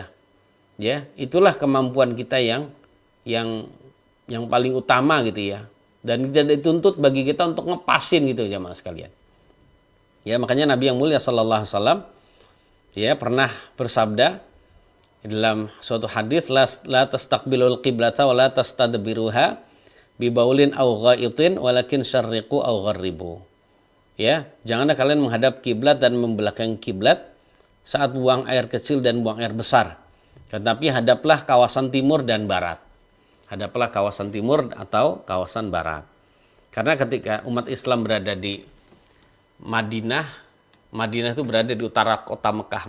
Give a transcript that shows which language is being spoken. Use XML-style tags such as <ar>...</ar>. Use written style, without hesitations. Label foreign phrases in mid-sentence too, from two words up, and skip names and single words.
<id>Ya, itulah kemampuan kita yang paling utama gitu ya. Dan tidak dituntut bagi kita untuk ngepasin gitu jamaah sekalian. Ya, makanya Nabi yang mulia</id> <ar>صلى الله عليه وسلم</ar> <id>ya pernah bersabda dalam suatu hadis,</id> <ar>لا تستقبلوا القبلة ولا تستدبروها ببول أو غائط ولكن شرقوا أو غربوا.</ar> <id>Ya, janganlah kalian menghadap kiblat dan membelakangi kiblat saat buang air kecil dan buang air besar. Tetapi hadaplah kawasan timur dan barat. Hadaplah kawasan timur atau kawasan barat. Karena ketika umat Islam berada di Madinah, Madinah itu berada di utara kota Mekah.</id>